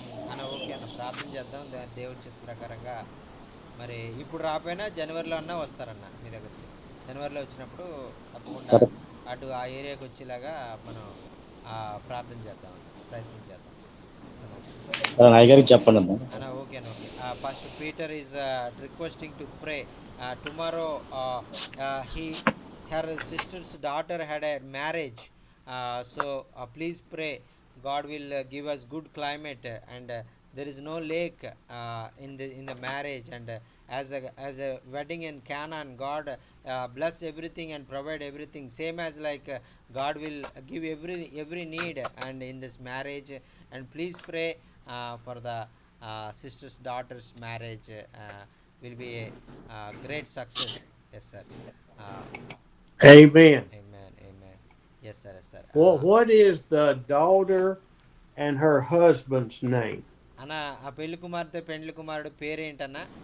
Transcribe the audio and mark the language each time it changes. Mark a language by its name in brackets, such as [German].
[Telugu] అన్న ఓకే అన్న, ప్రార్థన చేద్దాం దేవుడి చిత్త ప్రకారంగా. మరి ఇప్పుడు రాపోయినా జనవరిలో అన్నా వస్తారన్న మీ దగ్గరికి. జనవరిలో వచ్చినప్పుడు తప్పకుండా సరే అటు ఆ ఏరియాకి వచ్చేలాగా మనం ప్రార్థన చేద్దాం అన్న, ప్రయత్నం చేద్దాం అన్న. అయ్యగారికి చెప్పండి అమ్మా. అన్న ఓకే అన్న okay. [English] First Peter is requesting to pray tomorrow. He her sister's daughter had a marriage, so please pray God will give us good climate, and there is no lake in the marriage, and as a wedding in Canaan, God bless everything and provide everything, same as like God will give every need and in this marriage. And please pray for the sister's daughter's marriage, will be a great success. Yes sir. Amen. Amen. Yes sir, yes sir. What is the daughter and her husband's name? [Telugu] అన్న ఆ పెళ్లి కుమార్తె పెండ్లి కుమారుడు పేరేంటన్నా?